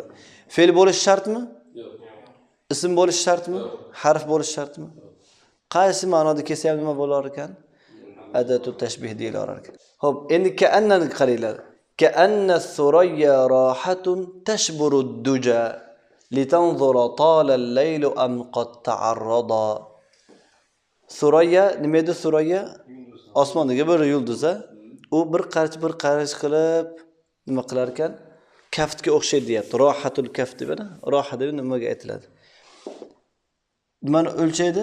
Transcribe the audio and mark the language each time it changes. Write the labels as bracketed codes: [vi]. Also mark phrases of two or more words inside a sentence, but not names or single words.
[uz] Fe'l bo'lish shartmi? Yo'q. Ism bo'lish shartmi? Harf bo'lish shartmi? Qaysi ma'noda kelsa ham nima bo'lar ekan? [ar] أداة تشبيه [uz] deyilar ekan. Xo'p, endi ka'annani qaranglar. [ar] كأن الثريا راحة تشبر الدجى لتنظر طال الليل أم قد تعرضا. [uz] Surayya nima edi surayya? Osmondagi bir yulduz, u bir qarich qilib nima qilar ekan? Kaftga o'xshaydi deyapti. [ar] راحة الكف [uz] deb, roha deb nimaga aytiladi? Nimani o'lchaydi?